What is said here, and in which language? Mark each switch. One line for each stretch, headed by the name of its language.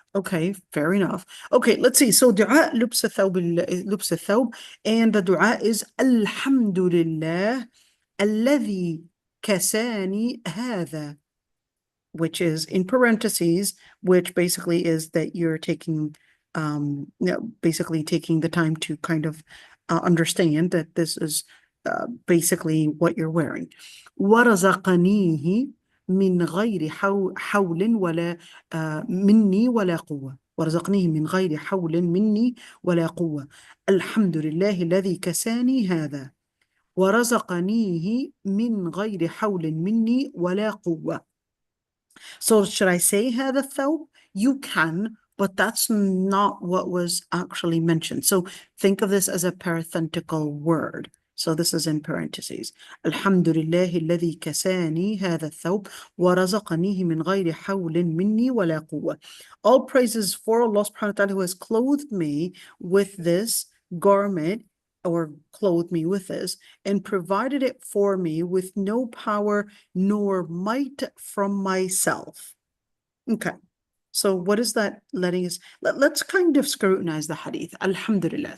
English: Okay, fair enough. Okay, let's see. So dua
Arabic: لبس الثوب,
English: and the dua is Alhamdulillah
Arabic: الذي كساني هذا,
English: which is in parentheses, which basically is that you're taking basically taking the time to kind of understand that this is basically what you're wearing.
Arabic: ورزقنيه من غير حول ولا مني ولا قوة. ورزقنيه من غير حول مني ولا قوة. الحمد لله الذي كساني هذا. ورزقنيه من غير حول مني ولا قوة.
English: So should I say
Arabic: هذا الثوب?
English: You can, but that's not what was actually mentioned. So think of this as a parenthetical word. So this is in parentheses.
Arabic: الحمد لله الذي كساني هذا الثوب ورزقنيه من غير حول مني ولا قوة.
English: All praises for Allah subhanahu wa ta'ala, who has clothed me with this garment, or clothed me with this, and provided it for me with no power nor might from myself. Okay, so what is that letting us? Let's kind of scrutinize the hadith. Alhamdulillah.